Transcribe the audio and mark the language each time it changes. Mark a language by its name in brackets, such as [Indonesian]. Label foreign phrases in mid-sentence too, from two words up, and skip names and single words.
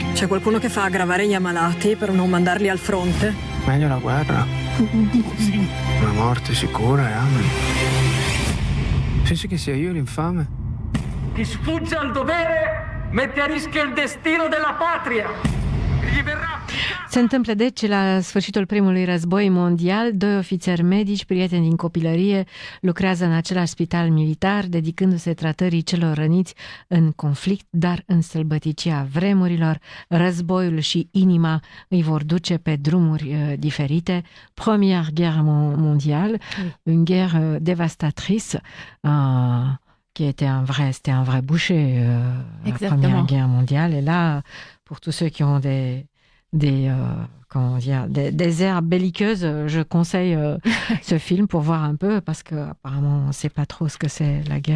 [Italian] C'è qualcuno che fa aggravare gli ammalati per non mandarli al fronte? Meglio la guerra. Una morte sicura e amen. Pensi che sia io l'infame? Chi sfugge al dovere mette a rischio il destino della patria. Gli verrà [Romanian] Se întâmplă deci la sfârșitul primului război mondial, 2 ofițeri medici, prieteni din copilărie, lucrează în același spital militar, dedicându-se tratării celor răniți în conflict, dar în sălbăticia vremurilor, războiul și inima îi vor duce pe drumuri diferite. [French] Première guerre mondiale, une guerre dévastatrice, qui c'était un vrai boucher, la Première Guerre mondiale. Et là, pour tous ceux qui ont des airs belliqueuses, je conseille ce film pour voir un peu, parce qu'apparemment, on ne sait pas trop ce que c'est la guerre.